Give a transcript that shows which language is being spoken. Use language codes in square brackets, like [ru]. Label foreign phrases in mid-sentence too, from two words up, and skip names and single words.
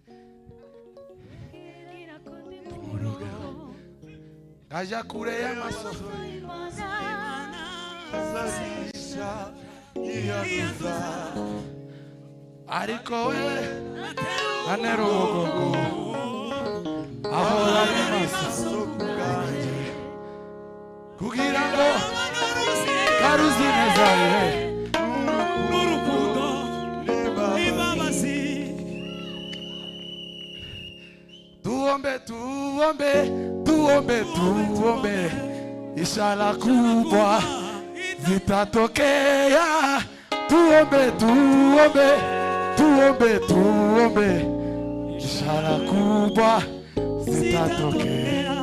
[rw] ngajya kure y'amasomo ariko we antera ubugogo ahora ari maso kugira ngo karuzi neza ye n'urukundo n'imbabazi. [sw] tuombe tuombe tuombe tuombe ishara kubwa zitatokea. Tuombe tuombe tuombe tuombe ishara kubwa zitatokea.